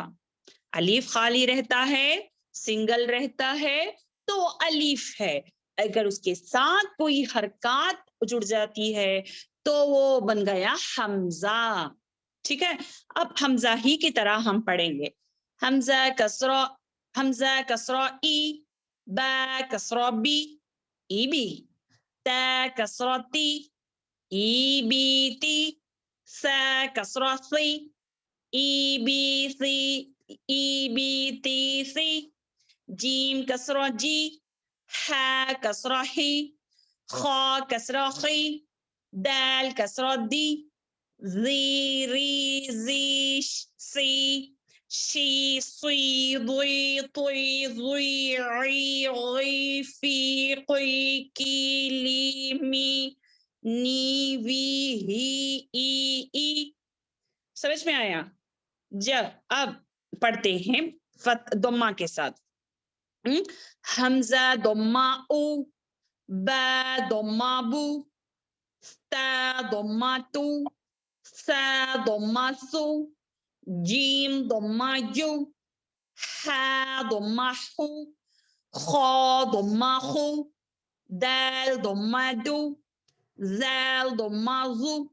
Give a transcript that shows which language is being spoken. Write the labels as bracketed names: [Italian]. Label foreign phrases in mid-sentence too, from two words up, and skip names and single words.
[Urdu] الف خالی رہتا ہے، سنگل رہتا ہے تو الف ہے. اگر اس کے ساتھ کوئی حرکات جڑ جاتی ہے تو وہ بن گیا حمزہ. ٹھیک ہے، اب حمزہ ہی کی طرح ہم پڑھیں گے. [Arabic] حمزہ کسرہ ای، با کسرہ بی، ای بی. تا كسرة تي إي بي تي سا كسرة ثي إي بي ثي إي بي تي ثي جيم كسرة جي ح كسرة حي خا كسرة خي دال كسرة دي ذي ري زي سي شي صي ضي طي ضي عي غي في قي كي لي مي نی وی ہی ای [Urdu] سمجھ میں آیا؟ اب پڑھتے ہیں ضمہ کے ساتھ. [Arabic] حمزہ ضمہ او، با ضمہ بو، تا ضمہ تو، سا ضمہ سو، جیم ضمہ جو، حا ضمہ حو، خا ضمہ خو، دال ضمہ دو، زال ضمہ زو،